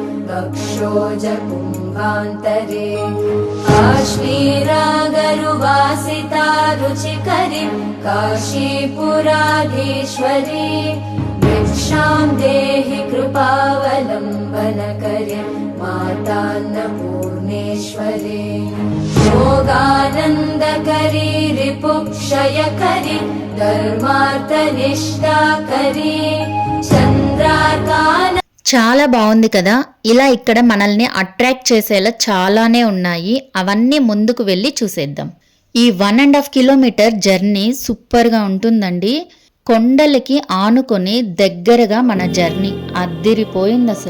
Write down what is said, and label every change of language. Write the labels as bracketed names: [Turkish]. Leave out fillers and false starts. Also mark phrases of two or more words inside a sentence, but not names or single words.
[Sanskrit] वक्षोजकुम्भान्तरे काश्मीरागरुवासिता रुचिकरी काशीपुराधीश्वरी भिक्षां देहि कृपावलम्बनकरे मातान्नपूर्णेश्वरी योगानन्दकरी रिपुक्षयकरी धर्मार्थनिष्ठाकरी चन्द्राकान. [Telugu] చాలా బాగుంది కదా. ఇలా ఇక్కడ మనల్ని అట్రాక్ట్ చేసేలా చాలానే ఉన్నాయి. అవన్నీ ముందుకు వెళ్ళి చూసేద్దాం. ఈ 1.5 [English] kilometer journey [Telugu] సూపర్గా ఉంటుందండి. కొండలకి ఆనుకొని దగ్గరగా మన జర్నీ అద్దిరిపోయింది అసలు.